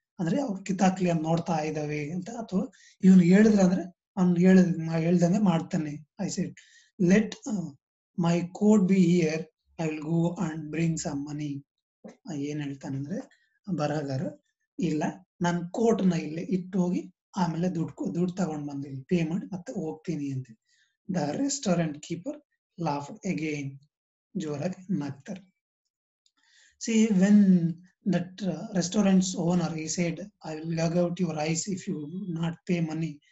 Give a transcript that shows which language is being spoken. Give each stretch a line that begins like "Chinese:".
Kannada: ಅಂದ್ರೆ ಅವ್ರು ಕಿತ್ತಾಕ್ಲಿ ಅಂತ ನೋಡ್ತಾ ಇದ್ದಾವೆ ಅಂತ. ಅಥವಾ ಇವನು ಹೇಳಿದ್ರೆ ಅಂದ್ರೆ ಅವ್ನು ಹೇಳ್ದಂಗೆ ಮಾಡ್ತಾನೆ.
English: I said, let my coat be here, I will go and bring some money.
Kannada: ಏನ್ ಹೇಳ್ತಾನಂದ್ರೆ ಬರಹಗಾರ, ಇಲ್ಲ ನನ್ ಕೋಟ್ ನ ಇಲ್ಲಿ ಇಟ್ಟು ಹೋಗಿ ಆಮೇಲೆ ದುಡ್ಡು ತಗೊಂಡ್ ಬಂದು ಇಲ್ಲಿ ಪೇ ಮಾಡಿ ಮತ್ತೆ ಹೋಗ್ತೀನಿ ಅಂತ.
English: The restaurant keeper laughed again.
Kannada: ಜೋರಾಗಿ ನಗ್ತಾರೆ.
English: See, when that restaurant's owner, he said, I will gouge out your eyes if you not pay money.